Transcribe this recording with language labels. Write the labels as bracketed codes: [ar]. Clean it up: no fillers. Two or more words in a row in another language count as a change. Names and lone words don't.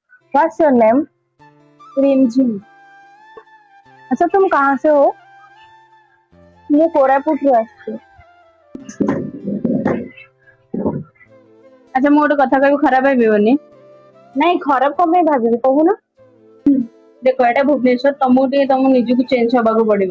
[en] What's your name? [hi] रिमझिम। अच्छा तुम कहाँ से हो? [or] ମୁଁ କୋରାପୁଟରୁ ଆସିଛି। ଆଚ୍ଛା ମୁଁ ଗୋଟେ କଥା କହିବି ଖରାପ ଭାବିବନି। ନାଇଁ ଖରାପ କଣ ପାଇଁ ଭାବିବି କହୁନ। ଦେଖ ଏଟା ଭୁବନେଶ୍ୱର, ତମକୁ ଟିକେ ତମ ନିଜକୁ ଚେଞ୍ଜ ହବାକୁ ପଡିବ।